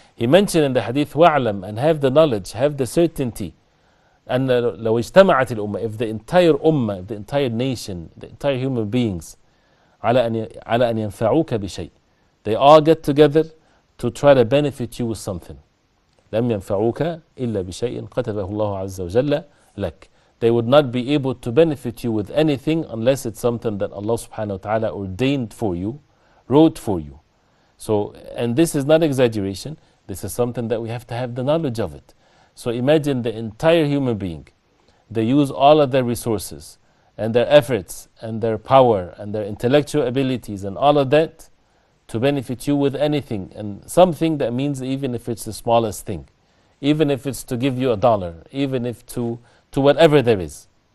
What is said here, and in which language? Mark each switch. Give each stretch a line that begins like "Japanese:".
English: He mentioned in the hadith,
Arabic: وَعْلَمْ,
English: and have the knowledge, have the certainty, and
Arabic: لو اجتمعت الأمة,
English: if the entire ummah, if the entire nation, the entire human beings,
Arabic: على أن ينفعوك بشيء,
English: they all get together to try to benefit you with something.
Arabic: لم ينفعوك إلا بشيء كتبه الله عز وجل لك.
English: They would not be able to benefit you with anything unless it's something that Allah subhanahu wa ta'ala ordained for you, wrote for you. So, and this is not exaggeration, this is something that we have to have the knowledge of it. So imagine the entire human being, they use all of their resources and their efforts and their power and their intellectual abilities and all of that to benefit you with anything, and something that means even if it's the smallest thing, even if it's to give you $1, even if to whatever there is.